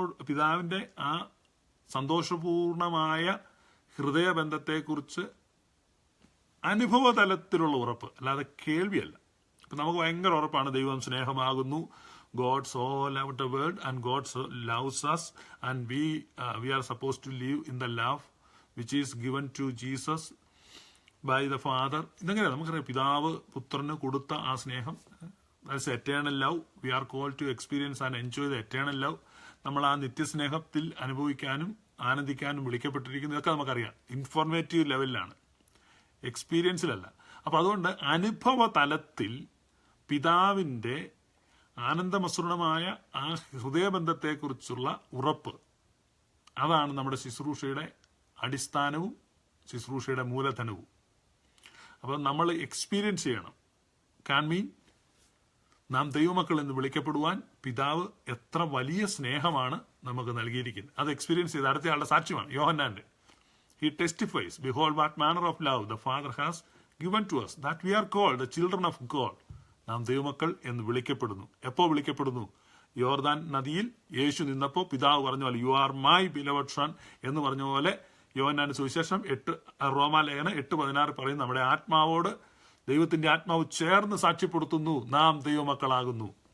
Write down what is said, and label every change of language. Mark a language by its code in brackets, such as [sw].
[ml] പിതാവിന്റെ ആ സന്തോഷപൂർണമായ ഹൃദയബന്ധത്തെക്കുറിച്ച് അനുഭവതലത്തിലുള്ള ഉറപ്പ്, അല്ലാതെ കേൾവിയല്ല. ഇപ്പം നമുക്ക് ഭയങ്കര ഉറപ്പാണ് ദൈവം സ്നേഹമാകുന്നു, [en] God so loved the world and God so loves us and we are supposed to live in the love which is given to Jesus by the Father. [ml] ഇതെങ്ങനെ നമുക്കറിയാം, പിതാവ് പുത്രന് കൊടുത്ത ആ സ്നേഹം, [en] that's eternal love. We are called to experience and enjoy the eternal love. [ml] നമ്മൾ ആ നിത്യസ്നേഹത്തിൽ അനുഭവിക്കാനും ആനന്ദിക്കാനും വിളിക്കപ്പെട്ടിരിക്കുന്നു. ഇതൊക്കെ നമുക്കറിയാം. ഇൻഫോർമേറ്റീവ് ലെവലിലാണ്, എക്സ്പീരിയൻസിലല്ല. അപ്പൊ അതുകൊണ്ട് അനുഭവ തലത്തിൽ പിതാവിന്റെ ആനന്ദമസൃണമായ ആ ഹൃദയബന്ധത്തെക്കുറിച്ചുള്ള ഉറപ്പ്, അതാണ് നമ്മുടെ ശുശ്രൂഷയുടെ അടിസ്ഥാനവും ശുശ്രൂഷയുടെ മൂലധനവും. അപ്പോൾ നമ്മൾ എക്സ്പീരിയൻസ് ചെയ്യണം. കാൻ മീൻ നാം ദൈവമക്കൾ എന്ന് വിളിക്കപ്പെടുവാൻ പിതാവ് എത്ര വലിയ സ്നേഹമാണ് നമുക്ക് നൽകിയിരിക്കുന്നത്. അത് എക്സ്പീരിയൻസ് ചെയ്ത് അടുത്തയാളുടെ സാക്ഷ്യമാണ് യോഹന്നാന്റെ. [en] He testifies, behold what manner of love the Father has given to us, that we are called the children of God. [ml] നാം ദൈവമക്കൾ എന്ന് വിളിക്കപ്പെടുന്നു. എപ്പോ വിളിക്കപ്പെടുന്നു? യോർദാൻ നദിയിൽ യേശു നിന്നപ്പോൾ പിതാവ് പറഞ്ഞ പോലെ, [en] you are my beloved son [ml] എന്ന് പറഞ്ഞ പോലെ യോഹന്നാന്റെ സുവിശേഷം റോമാലേഖനം 8:16 പറയുന്നു, നമ്മുടെ ആത്മാവോട് ദൈവത്തിന്റെ ആത്മാവ് ചേർന്ന് സാക്ഷ്യപ്പെടുത്തുന്നു, നാം ദൈവമക്കളാകുന്നു.